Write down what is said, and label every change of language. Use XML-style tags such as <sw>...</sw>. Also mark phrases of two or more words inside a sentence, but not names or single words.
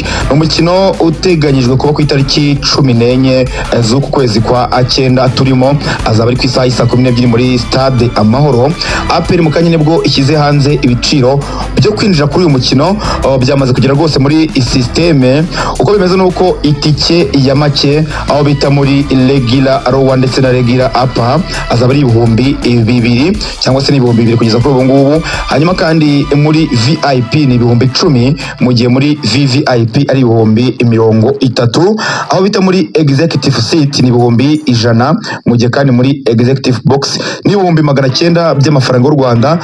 <rw>Ni umukino uteganyijwe kuba ku itariki 14 z'uku kwezi kwa 9 turimo, azaba ari ku isaha y'isa 12 muri stade Amahoro. APR mu kanya nibwo ishyize hanze ibiciro byo kwinjira kuri uyu mukino, byamaze kugera rwose muri systeme. Uko bimeze nuko itike ya make aho bita muri</rw> <en>regular row</en> <rw>ndetse na</rw> <en>regular up</en> <rw>azaba ari 2,000 cyangwa se ni 2,000 kugeza kuri ubu ngubu. Hanyuma kandi muri VIP ni 10,000, mu gihe muri VVIP ari 30,000. Aho bita muri</rw> <en>executive seat</en> <rw>ni 100,000, mu gihe kandi muri</rw> <en>executive box</en> <rw>ni 900 by'amafaranga y'u Rwanda.</rw>